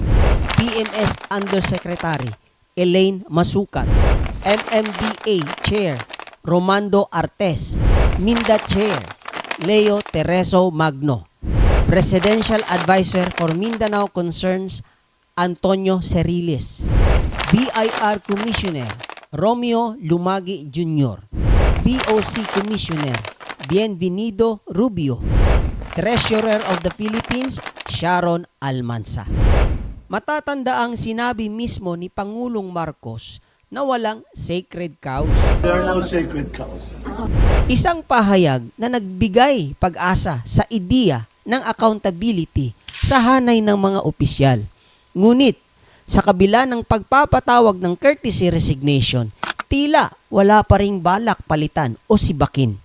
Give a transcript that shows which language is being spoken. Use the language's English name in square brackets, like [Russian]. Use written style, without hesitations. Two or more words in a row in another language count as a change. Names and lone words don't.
[English] PMS Undersecretary Elaine Masukat, MMDA Chair Romando Artes, Minda Chair Leo Tereso Magno, Presidential Advisor for Mindanao Concerns Antonio Ceriles, BIR Commissioner Romeo Lumagi Jr., BOC Commissioner Bienvenido Rubio, Treasurer of the Philippines Sharon Almanza. [Filipino] Matatandaang sinabi mismo ni Pangulong Marcos na walang [English] sacred cows. There are no sacred cows. [Filipino] Isang pahayag na nagbigay pag-asa sa ideya ng accountability [English] sa hanay [Filipino] ng mga opisyal. Ngunit, sa kabila ng pagpapatawag ng [English] courtesy resignation, [Filipino] tila wala pa ring balak palitan o sibakin.